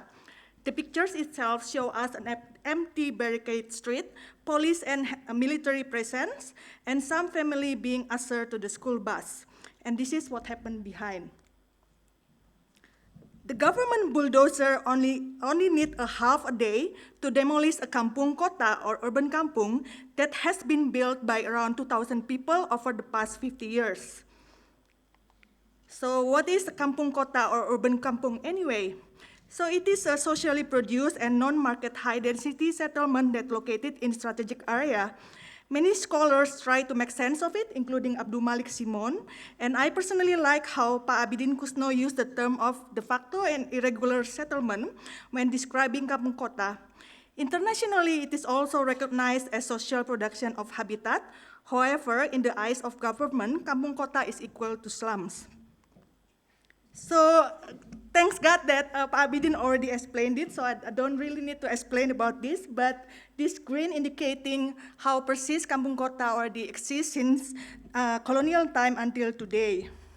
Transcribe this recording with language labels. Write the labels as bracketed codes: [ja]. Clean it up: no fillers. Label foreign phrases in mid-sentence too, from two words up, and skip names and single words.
[en] The pictures itself show us an empty barricade street, police and military presence, and some family being ushered to the school bus. And this is what happened behind. The government bulldozer only need a half a day to demolish a [id] kampung kota [en] or urban kampung that has been built by around 2,000 people over the past 50 years. So what is a [id] kampung kota [en] or urban kampung anyway? So it is a socially produced and non-market high-density settlement that located in strategic area. Many scholars try to make sense of it, including Abdul Malik Simon, and I personally like how Pak Abidin Kusno used the term of de facto and irregular settlement when describing [id] kampung kota. [en] Internationally, it is also recognized as social production of habitat. However, in the eyes of government, [id] kampung kota [en] is equal to slums. So thanks God that Pak Abidin already explained it, so I don't really need to explain about this, but this green indicating how persis [id] Kampung Kota [en] already exists since colonial time until today.